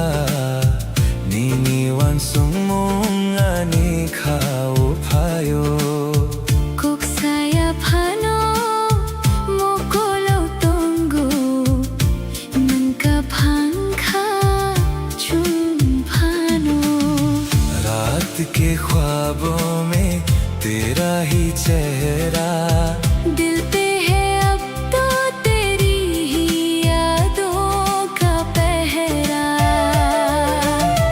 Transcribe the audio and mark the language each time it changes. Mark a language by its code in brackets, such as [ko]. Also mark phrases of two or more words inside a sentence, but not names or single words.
[trp] Nini wansung mong ani kaupayo Kuk saya pano Mokolo tunggu Menkapangka chumpano [hi] रात के ख्वाबों में तेरा ही चेहरा दिल पे है अब तो तेरी ही यादों का पहरा